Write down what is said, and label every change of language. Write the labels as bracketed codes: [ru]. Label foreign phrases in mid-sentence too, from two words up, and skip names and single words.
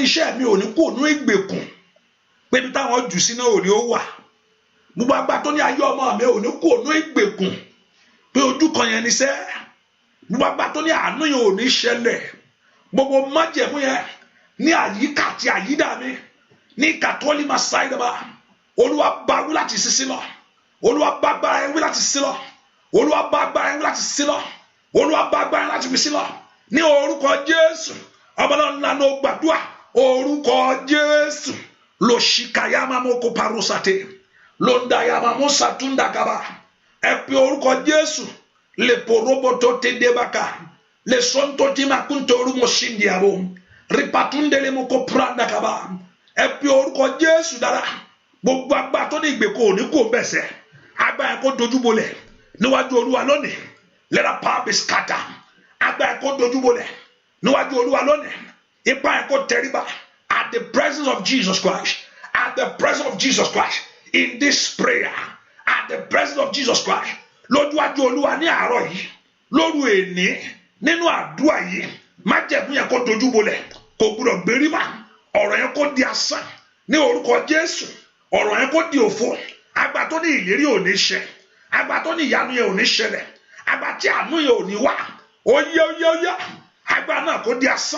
[yo] iṣẹ́ mi ò ní kó nú ìgbèkùn, pé bí táwọn jù sí náà ò ní ó wà, gbogbo agbára tó ní ayé ọmọ mi ò ní kó nú ìgbèkùn, pé ojú kan yẹn ní sẹ́, gbogbo agbára tó ní àánú yẹn ò ní ṣẹlẹ̀, gbogbo májẹ̀mú yẹn ní àyíká àti àyídà mi ní kàtọ́lì máa ṣáì dábàá, Olúwa bá wí láti sísí lọ, Olúwa bá agbára yẹn wí láti sísí lọ, Olúwa bá agbára yẹn wí láti sísí lọ, Olúwa bá agbára yẹn láti fi sí lọ, ní orúkọ Jésù. Ọmọlọ́run ńlá ló gbàdúrà, orúkọ Jésù. Lo shikayama moko parusate, lo ndayama musa tundakaba. Ẹ pe orúkọ Jésù, le poroboto tedebaka, le sonto timakuntoru moshindiabo, ripatundele moko prandakaba. Ẹ pe orúkọ Jésù dára. Gbogbo agbára tó ní ìgbèkùn òní kò bẹ̀sẹ̀, agbára kó dojúbolẹ̀ níwájú Olúwa lónìí. [en] Let the power be scattered. [yo] Agbára kó dojúbolẹ̀ níwájú Olúwa lónìí. Ipá kó tẹríba [en] at the presence of Jesus Christ. At the presence of Jesus Christ. In this prayer, at the presence of Jesus Christ. [yo] Lójúwájú Olúwa ní àárọ̀ yìí, lóru èní, nínú àdúrà yìí, májẹ̀mú yẹn kó dojúbolẹ̀, kò gbọdọ̀ gbérí mà, ọ̀rọ̀ yẹn kó di asán ní orúkọ Jésù. Ọ̀rọ̀ yẹn kó di òfo, àgbà tó ní ìlérí ò ní ṣẹ, àgbà tó ní ìyanu yẹn ò ní ṣẹlẹ̀, àgbà tí àánú yẹn ò ní wá, óyá, àgbà náà kó di asán.